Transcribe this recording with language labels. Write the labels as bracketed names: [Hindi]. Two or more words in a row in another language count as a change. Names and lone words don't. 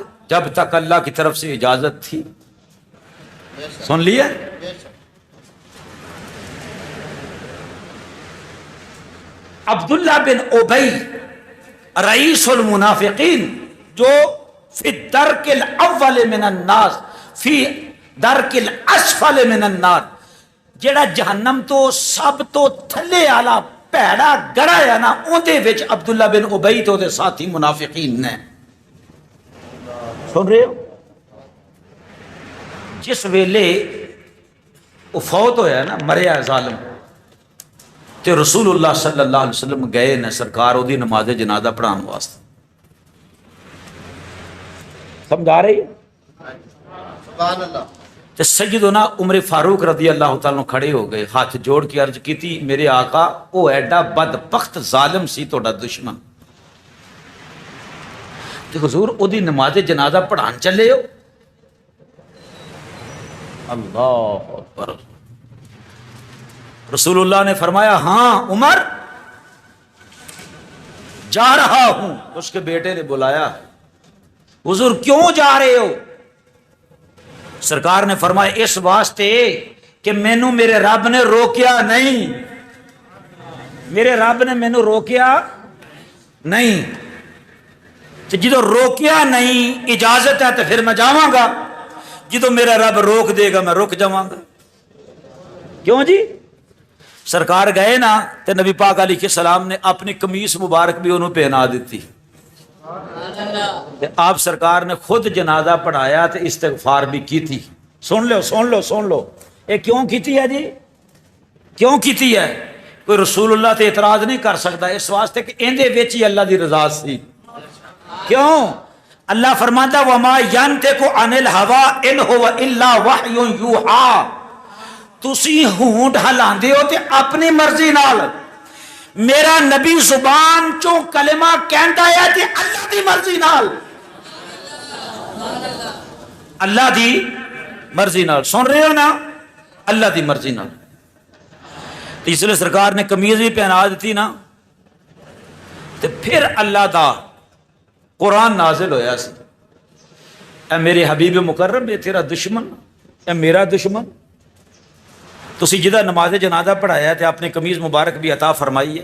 [Urdu] جب تک اللہ کی طرف سے اجازت تھی۔ سن لیے؟ [Arabic] عبداللہ بن ابی رئیس المنافقین، جو فی الدرک الاول من الناس فی درک الاسفل من النار، [Punjabi] جڑا جہنم تو سب تو تھلے والا پیڑا گڑا ہے نا، اندے وچ عبداللہ بن ابی تو دے ساتھی منافقین نے۔ [Urdu] سن رہے ہو؟ [Punjabi] جس ویلے وہ فوت ہویا نا، مریا ظالم، تے رسول اللہ [Arabic] صلی اللہ علیہ وسلم [Punjabi] گئے نے سرکار دی نماز جنازہ پڑھان واسطے۔ [Urdu] سمجھا رہی ہے؟ [Arabic] سبحان اللہ۔ [Punjabi] تے سیدنا عمر فاروق [Arabic] رضی اللہ تعالیٰ [Punjabi] کھڑے ہو گئے، [Urdu] ہاتھ جوڑ کے عرض کی تھی [Punjabi] میرے آقا وہ ایڈا بدبخت ظالم سی تہاڈا دشمن، تے حضور او دی نماز جنازہ پڑھان چلے ہو؟ [Arabic] اللہ اکبر۔ [Urdu] رسول اللہ نے فرمایا ہاں عمر جا رہا ہوں۔ اس کے بیٹے نے بلایا، حضور کیوں جا رہے ہو؟ [Punjabi] سرکار نے فرمایا اس واسطے کہ مینوں میرے رب نے روکیا نہیں، میرے رب نے مینوں روکیا نہیں، جدو روکیا نہیں اجازت ہے تو پھر میں جاواں گا، جدو میرا رب روک دے گا میں رک جاواں گا۔ کیوں جی؟ سرکار گئے نا تو نبی پاک [Arabic] علیہ السلام [Punjabi] نے اپنی قمیص مبارک بھی انہوں پہنا دیتی. [Urdu] آپ سرکار نے خود جنازہ پڑھایا تو استغفار بھی کی تھی. [Punjabi] سن لو یہ کیوں کیتی ہے جی؟ کیوں کیتی ہے؟ کوئی رسول اللہ تے اعتراض نہیں کر سکتا اس واسطے کہ اندے وچ ہی اللہ دی رضا سی. [Urdu] کیوں؟ اللہ فرماتا [Arabic] وما ينطق عن الهوى ان هو الا وحی یوحى. [Punjabi] تسی ہونٹ ہلاندے ہو تے اپنی مرضی نال. میرا نبی زبان چوں کلمہ کہندا ہے تے اللہ دی مرضی نال. اللہ دی مرضی نال. سن رہے ہو نا؟ اللہ دی مرضی نال. اس لیے سرکار نے قمیض بھی پہنا دیتی نا. تے پھر اللہ دا قرآن نازل ہویا سی. اے میرے حبیب مکرم، اے تیرا دشمن، اے میرا دشمن، تسی جدہ نماز جنازہ پڑھایا تے اپنے قمیض مبارک بھی عطا فرمائی ہے.